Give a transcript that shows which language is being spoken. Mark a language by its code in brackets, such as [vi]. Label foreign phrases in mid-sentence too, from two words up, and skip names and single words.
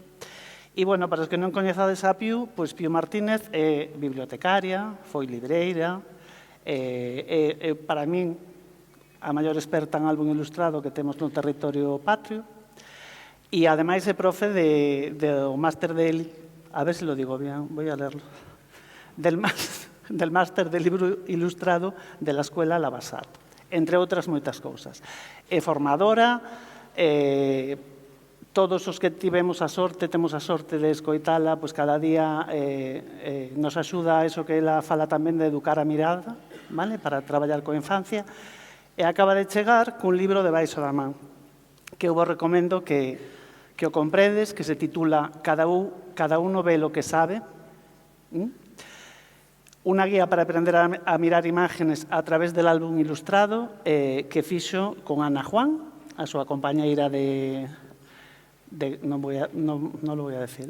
[gl] E, bueno, para os que non coñezades a Pío, pois Pío Martínez é bibliotecaria, foi libreira, para min a maior experta en álbum ilustrado que temos no territorio patrio, e ademais é profe do máster de, [es] a ver se lo digo bien, voy a leerlo, del máster de libro ilustrado de la Escuela Lavasat, [gl] entre outras moitas cousas. É formadora, todos os que temos a sorte de escoitala, pois cada día nos axuda a eso que ela fala tamén de educar a mirada, vale? Para traballar coa infancia, e acaba de chegar cun libro debaixo da man, que eu vos recomendo que o compredes, que se titula Cada uno ve lo que sabe, unha guía para aprender a mirar imágenes a través del álbum ilustrado que fixo con Ana Juan, a súa compañeira non [es] lo voy a decir,